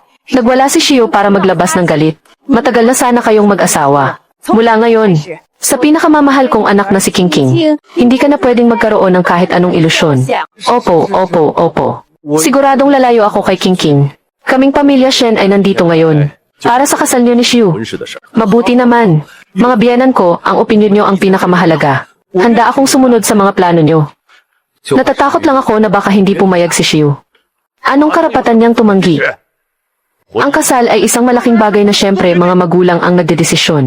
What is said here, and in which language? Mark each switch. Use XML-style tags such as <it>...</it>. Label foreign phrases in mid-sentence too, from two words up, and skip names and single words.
<tl>Nagwala si Shiu para maglabas ng galit. Matagal na sana kayong mag-asawa. Mula ngayon, sa pinakamamahal kong anak na si King, hindi ka na pwedeng magkaroon ng kahit anong ilusyon. Opo. Siguradong lalayo ako kay King. Kaming pamilya Shen ay nandito ngayon. Para sa kasal niyo ni Shiu.</tl> <zh>婚事的事儿。</zh> <tl>Mabuti naman. Mga biyanan ko, ang opinyon nyo ang pinakamahalaga. Handa akong sumunod sa mga plano nyo. Natatakot lang ako na baka hindi pumayag si Shiu. Anong karapatan niyang tumanggi? Ang kasal ay isang malaking bagay na syempre mga magulang ang nagdedesisyon.</tl>